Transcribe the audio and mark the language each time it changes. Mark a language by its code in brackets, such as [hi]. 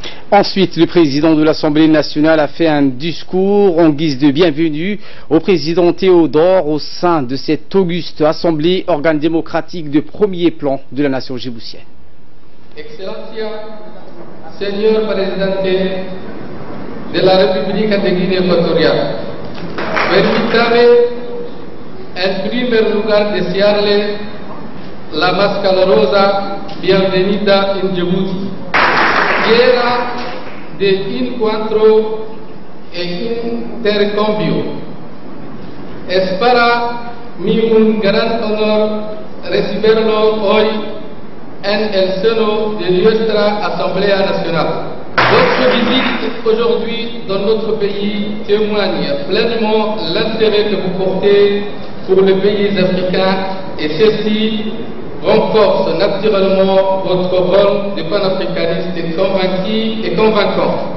[fr] Ensuite, le président de l'Assemblée nationale a fait un discours en guise de bienvenue au président Théodore au sein de cette auguste assemblée, organe démocratique de premier plan de la nation djiboutienne. [es] Excellencia, señor presidente de la República de Guinea Ecuatorial, permítame en primer lugar desearle la más calurosa bienvenida en Djibouti. Quiera de encuentro e intercambio. Es para mí un gran honor recibirlo hoy en el seno de nuestra Asamblea Nacional. [fr] Votre visite aujourd'hui dans notre pays témoigne pleinement l'intérêt que vous portez pour les pays africains et ceci renforce naturellement votre rôle de panafricaniste et convaincant.